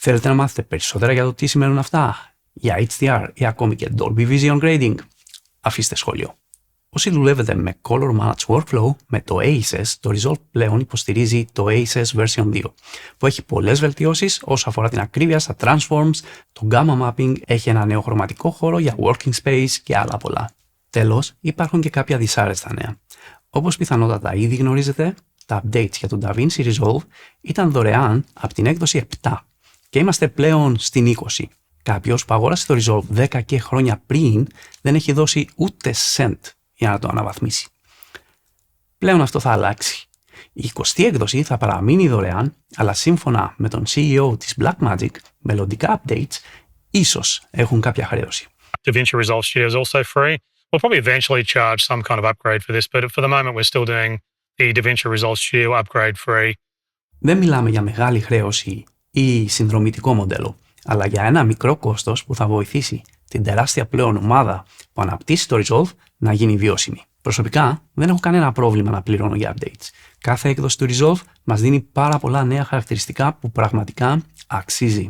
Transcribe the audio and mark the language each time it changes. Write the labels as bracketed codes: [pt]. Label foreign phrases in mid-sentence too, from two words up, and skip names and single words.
[el] Θέλετε να μάθετε περισσότερα για το τι σημαίνουν αυτά, για HDR ή ακόμη και Dolby Vision Grading? Αφήστε σχόλιο. Όσοι δουλεύετε με Color Match Workflow, με το ACES, το Resolve πλέον υποστηρίζει το ACES version 2, που έχει πολλές βελτιώσεις όσο αφορά την ακρίβεια στα transforms, το [en] gamma mapping, [el] έχει ένα νέο χρωματικό χώρο για [en] working space [el] και άλλα πολλά. Τέλος, υπάρχουν και κάποια δυσάρεστα νέα. Όπως πιθανότατα ήδη γνωρίζετε, τα updates για το DaVinci Resolve ήταν δωρεάν από την έκδοση 7 και είμαστε πλέον στην 20. Κάποιος που αγόρασε το Resolve 10 και χρόνια πριν δεν έχει δώσει ούτε cent για να το αναβαθμίσει. Πλέον αυτό θα αλλάξει. Η 20η έκδοση θα παραμείνει δωρεάν, αλλά σύμφωνα με τον CEO της Blackmagic, μελλοντικά updates ίσως έχουν κάποια χρέωση. [en] DaVinci Resolve Studio is also free. We'll probably eventually charge some kind of upgrade for this, but for the moment we're still doing the DaVinci Resolve Studio upgrade free. [el] Δεν μιλάμε για μεγάλη χρέωση ή συνδρομητικό μοντέλο, αλλά για ένα μικρό κόστος που θα βοηθήσει την τεράστια πλέον ομάδα που αναπτύσσει το Resolve να γίνει βιώσιμη. Προσωπικά δεν έχω κανένα πρόβλημα να πληρώνω για updates. Κάθε έκδοση του Resolve μας δίνει πάρα πολλά νέα χαρακτηριστικά που πραγματικά αξίζει.